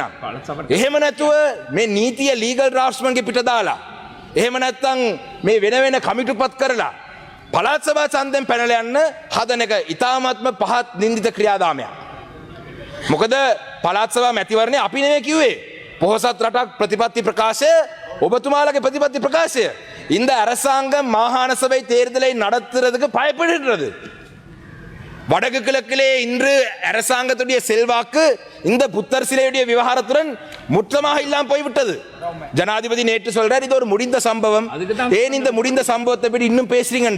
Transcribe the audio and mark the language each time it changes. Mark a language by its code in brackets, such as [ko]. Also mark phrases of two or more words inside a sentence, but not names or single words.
[si] එහෙම නැතුව මේ නීතිය [en] legal draftsman's [si] පිට දාලා, එහෙම නැත්නම් මේ වෙන කමිටුපත් කරලා පළාත් සභා ඡන්දෙන් පැනලා යන්න හදන එක ඉතාමත්ම පහත් නින්දිත ක්‍රියාදාමයක්. මොකද පළාත් සභා මැතිවරණේ අපි නෙමෙයි කිව්වේ. පොහොසත් රටක් ප්‍රතිපත්ති ප්‍රකාශය ඔබතුමාලගේ ප්‍රතිපත්ති ප්‍රකාශය [ta] இந்த அரசாங்கம் மாகாண சபை தேர்தலை நடத்துறதுக்கு பயப்படுகிறது. வடக்கு கிழக்கிலே இன்று அரசாங்கத்துடைய செல்வாக்கு இந்த புத்தர் சிலையுடைய விவகாரத்துடன் முற்றமாக இல்லாமல் போய்விட்டது. ஜனாதிபதி நேற்று சொல்றார் இது ஒரு முடிந்த சம்பவம். ஏன் இந்த முடிந்த சம்பவத்தை பற்றி இன்னும் பேசுறீங்க?